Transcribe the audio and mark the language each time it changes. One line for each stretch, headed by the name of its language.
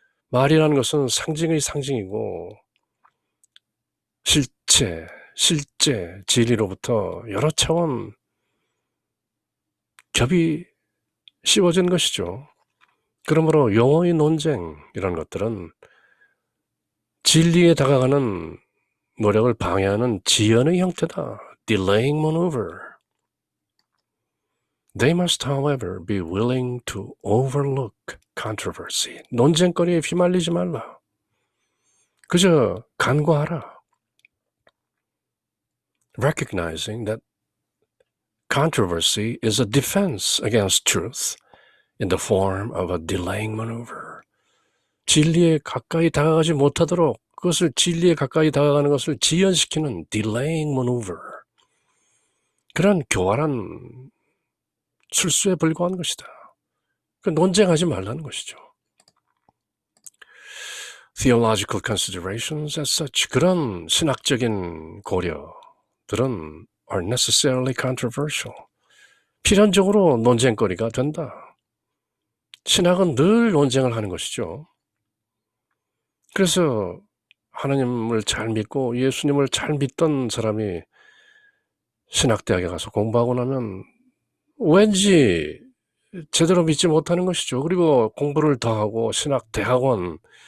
Korean: 말이라는 것은 상징의 상징이고 실제, 진리로부터 여러 차원 겹이 씌워진 것이죠. 그러므로 용어의 논쟁이라는 것들은 진리에 다가가는 노력을 방해하는 지연의 형태다.
English: delaying maneuver. They must, however, be willing to overlook controversy.
Korean: 논쟁거리에 휘말리지 말라. 그저 간과하라.
English: Recognizing that controversy is a defense against truth in the form of a delaying maneuver.
Korean: 진리에 가까이 다가가지 못하도록 그것을 진리에 가까이 다가가는 것을 지연시키는 delaying maneuver. 그런 교활한 술수에 불과한 것이다. 논쟁하지 말라는 것이죠.
English: Theological considerations as such,
Korean: 그런 신학적인 고려들은
English: are necessarily controversial.
Korean: 필연적으로 논쟁거리가 된다. 신학은 늘 논쟁을 하는 것이죠. 그래서 하나님을 잘 믿고 예수님을 잘 믿던 사람이 신학대학에 가서 공부하고 나면 왠지 제대로 믿지 못하는 것이죠. 그리고 공부를 더 하고 신학대학원,